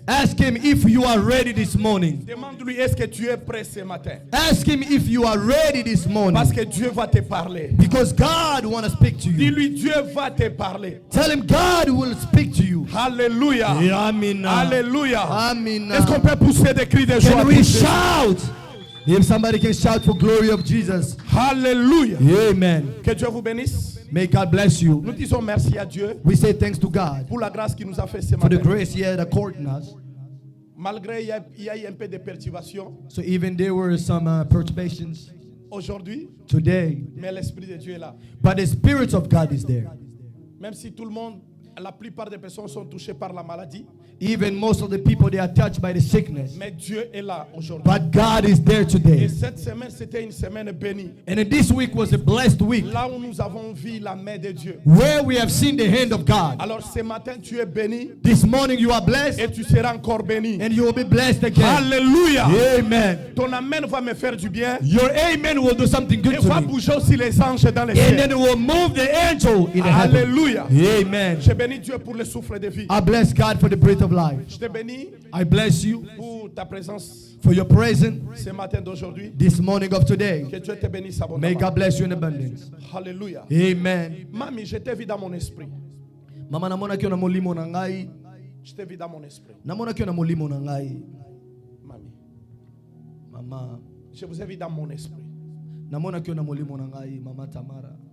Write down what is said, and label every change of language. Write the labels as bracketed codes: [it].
[en] Ask him if you are ready this morning. [fr] Demande-lui est-ce que tu es prêt ce matin. [en] Ask him if you are ready this morning. [fr] Parce que Dieu va te parler. [en] Because God wants to speak to you. [fr] Dis-lui Dieu va te parler. [en] Tell him God will speak to you. Alléluia. Amen. Alléluia. Amen. [fr] Est-ce qu'on peut pousser des cris de joie? [en] Can we shout? If somebody can shout for glory of Jesus. Hallelujah. Amen. [fr] Que Dieu vous bénisse. [en] May God bless you. [fr] Nous disons merci à Dieu. [en] We say thanks to God [fr] pour la grâce qu'il nous a fait ce [en] for [fr] matin. [en] the grace He had accorded us. [fr] Malgré il y a eu un peu de perturbations. [en] So even there were some perturbations. [fr] Aujourd'hui. [en] Today. [fr] Mais l'esprit de Dieu est là. [en] But the Spirit of God is there. [fr] Même si tout le monde, la plupart des personnes sont touchées par la maladie. [en] Even most of the people, they are touched by the sickness. [fr] Mais Dieu est là aujourd'hui. [en] But God is there today. [fr] Et cette semaine, c'était une semaine bénie. [en] And this week was a blessed week. [fr] Là où nous avons vu la main de Dieu. [en] Where we have seen the hand of God. [fr] Alors ce matin, tu es béni. [en] This morning you are blessed. [fr] Et tu seras encore béni. [en] And you will be blessed again. Alléluia. Amen. [fr] Ton amen va me faire du bien. [en] Your amen will do something good [fr] Et [en] to [fr] va [en] me. [fr] bouger aussi les anges dans les [en] And [fr] cieux. [en] then it will move the angel in the heaven. Alléluia. Amen. [fr] Je bénis Dieu pour le souffle de vie. [en] I bless God for the breath of life. [fr] Je te bénis [en] I bless you [fr] pour ta présence [en] for your presence [fr] ce matin d'aujourd'hui. [en] this morning of today. [fr] Que Dieu te bénisse abondamment. [en] May God bless you in abundance. Alléluia. Amen. [fr] Mami, je t'ai vu dans mon esprit. [ln] Mama namona kio na molimo na ngai. [fr] Je t'ai vu dans mon esprit. [ln] Namona kio na molimo na ngai. [fr] Mami. [ln] Mama. [fr] Je vous ai vu dans mon esprit. [ln] Namona kio na molimo na ngai, Mama Tamara.